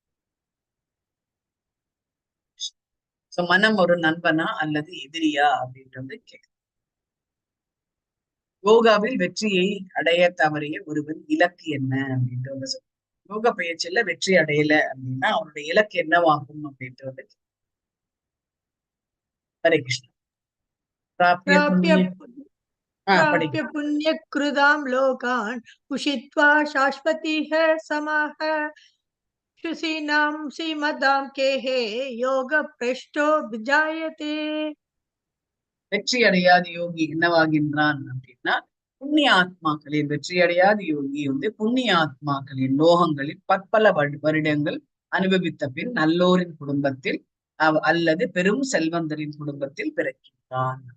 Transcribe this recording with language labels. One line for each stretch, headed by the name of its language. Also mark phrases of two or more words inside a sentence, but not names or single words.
Tamil: சோ மனம் ஒரு நண்பனா அல்லது எதிரியா அப்படின்ட்டு வந்து கேட்க யோகாவில் வெற்றியை அடைய தவறிய ஒருவன் இலக்கு என்ன அப்படின்ட்டு வந்து யோக பயிற்சியில வெற்றி அடையல அப்படின்னா அவனுடைய இலக்கு என்னவாகும் அப்படின்ட்டு வந்து ஹரே கிருஷ்ணா.
Sanskrit: பிராப்திய प्राप्य புண்ணிய प्राप्य
Tamil: படிக்கும்.
Sanskrit: पुण्यकृतां लोकान् उषित्वा शाश्वतीः समाः शुचीनां श्रीमदां केहे योगभ्रष्टो विजायते.
Tamil: வெற்றி அடையாத யோகி என்னவாகின்றான் அப்படின்னா புண்ணிய ஆத்மாக்களின் வெற்றி அடையாத யோகி வந்து புண்ணிய ஆத்மாக்களின் லோகங்களில் பற்பல வருடங்கள் அனுபவித்த பின் நல்லோரின் குடும்பத்தில் அல்லது பெரும் செல்வந்தரின் குடும்பத்தில் பிறக்கின்றான்.